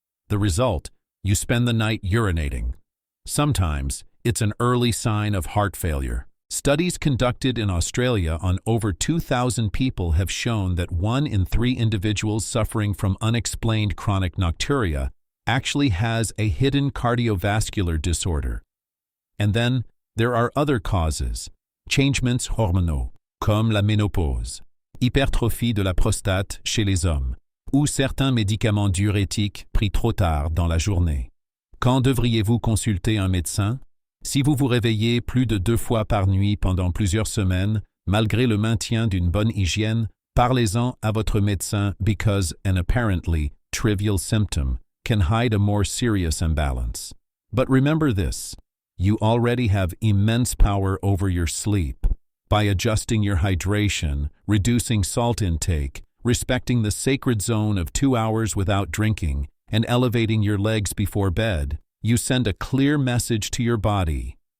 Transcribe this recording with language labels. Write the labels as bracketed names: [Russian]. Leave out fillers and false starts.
[English] The result: you spend the night urinating. Sometimes, it's an early sign of heart failure. Studies conducted in Australia on over 2,000 people have shown that 1 in 3 individuals suffering from unexplained chronic nocturia actually has a hidden cardiovascular disorder. And then, there are other causes, [French] changements hormonaux, comme la ménopause, hypertrophie de la prostate chez les hommes, ou certains médicaments diurétiques pris trop tard dans la journée. Quand devriez-vous consulter un médecin? Si vous vous réveillez plus de 2 fois par nuit pendant plusieurs semaines, malgré le maintien d'une bonne hygiène, parlez-en à votre médecin [English] because an apparently trivial symptom can hide a more serious imbalance. But remember this, you already have immense power over your sleep. By adjusting your hydration, reducing salt intake, respecting the sacred zone of 2 hours without drinking, and elevating your legs before bed, you send a clear message to your body.